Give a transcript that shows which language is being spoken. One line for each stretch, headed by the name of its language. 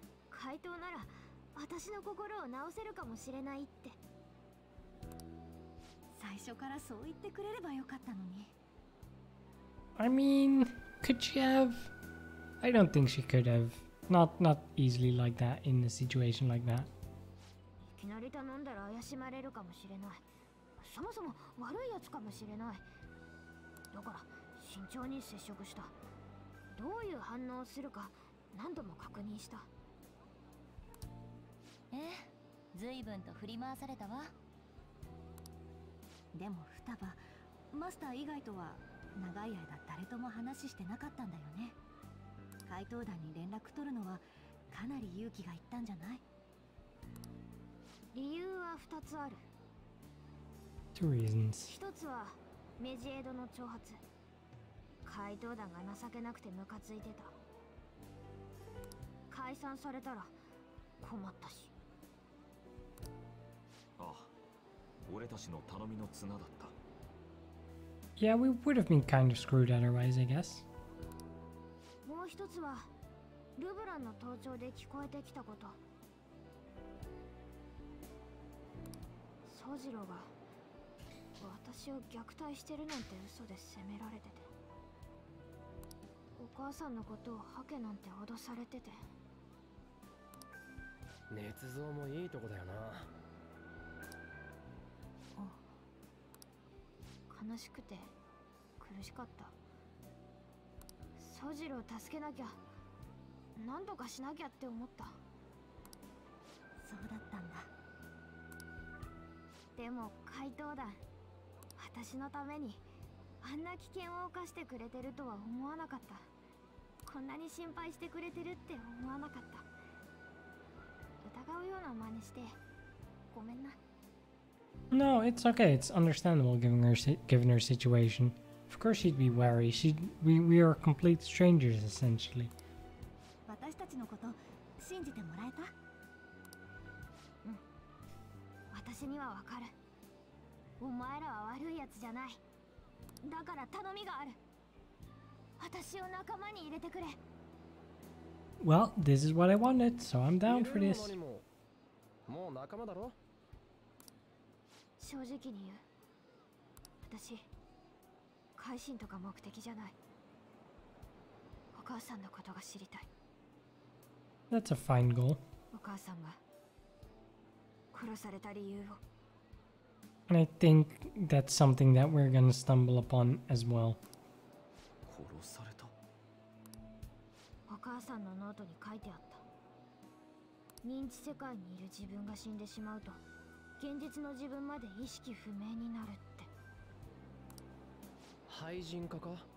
Japanese: 怪盗なら私の心を直せるかもしれないって。最初からそう言ってくれればよかったのに。
English: I mean, could she have? I don't think she could have. Not easily like that in a situation like that.
Japanese: いきなり頼んだら怪しまれるかもしれない。そもそも悪いやつかもしれない。だから慎重に接触した。どういう反応をするか何度も確認した。随分と振り回されたわ。でも双葉、マスター以外とは長い間誰とも話してなかったんだよね。怪盗団に連絡取るのはかなり勇気がいったんじゃない？理由は2つある。
English: Two reasons.
Japanese: 1つはメジエドの挑発。怪盗団が情けなくてムカついてた。解散されたら困ったし。ああ、俺たちの頼みの綱だった。
English: Yeah, we would have been kind of screwed otherwise, I guess.
Japanese: もう一つはルブランの盗聴で聞こえてきたこと。宗次郎が私を虐待してるなんて嘘で責められてて、お母さんのことをハケなんて脅されてて。捏造もいいとこだよな。悲しくて苦しかった。宗次郎を助けなきゃ、何とかしなきゃって思った。そうだったんだ。でも怪盗団、私のためにあんな危険を冒してくれてるとは思わなかった。こんなに心配してくれてるって思わなかった。疑うような真似してごめんな。
English: No, it's okay. It's understandable given her situation. Of course she'd be wary. We are complete strangers essentially.
Japanese: 私たちのこと信じてもらえた？うん。私にはわかる。お前らは悪いやつじゃない。だから頼みがある。私を仲間に入れてくれ。
English: Well, this is what I wanted, so I'm down for this.
Japanese: もう仲間だろ？正直に言う。私、改心とか目的じゃない。お母さんのことが知りたい。
English: That's a fine goal.
Japanese: お母さんが殺された理由を。
English: And I think that's something that we're gonna stumble upon as well.
Japanese: 殺された？お母さんのノートに書いてあった。認知世界にいる自分が死んでしまうと、現実の自分まで意識不明になるって。廃人化か？